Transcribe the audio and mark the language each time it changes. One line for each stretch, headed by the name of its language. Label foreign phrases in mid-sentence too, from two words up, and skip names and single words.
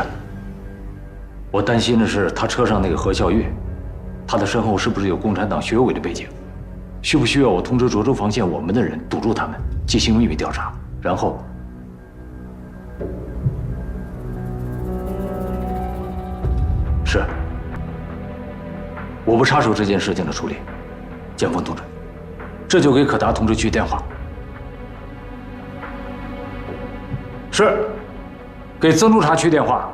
Chinese: 我擔心的是他車上那個何孝玉，他的身後是不是有共產黨學委的背景？需不需要我通知涿州防線我們的人堵住他們，進行秘密調查，然後是。我不插手這件事情的處理，建峰同志，這就給可達同志去電話。是，給曾督察去電話。